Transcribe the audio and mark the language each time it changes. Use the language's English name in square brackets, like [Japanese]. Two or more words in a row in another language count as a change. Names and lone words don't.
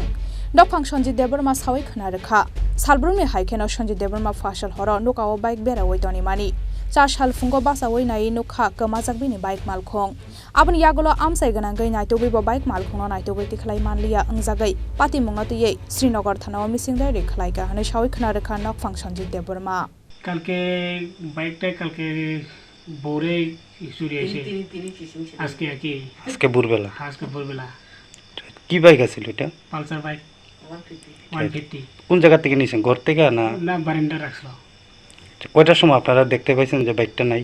[Kok Borok] Nokphang Sanjit Debbarma sawi khna rekha. Salbrungni haikeno Sanjit Debbarma fasal horo nukao bike berawai toni mani. 4 sal fungo basawai nai nukha kamajakbini bike malkhong. Aboni yagolo amsai ganangai naitogui bo bike malkhongno naitogui tikhlai manliya angjagai. Pati mungnotiye Srinagar thanao misingdari khlaiga hane sawi khna rekha nokphang Sanjit Debbarma. [Bangla] কালকে বাইকটা কালকে ভোরে চুরি হয়েছে আজকে ভোরবেলা কি বাইক আছিল এটা? পালসার বাইক 150 কোন জায়গা থেকে নিছেন? ঘর থেকে না না বারান্দা রাখলো। কয়টার সময় আপনারা দেখতে পাইছেন যে বাইকটা নাই?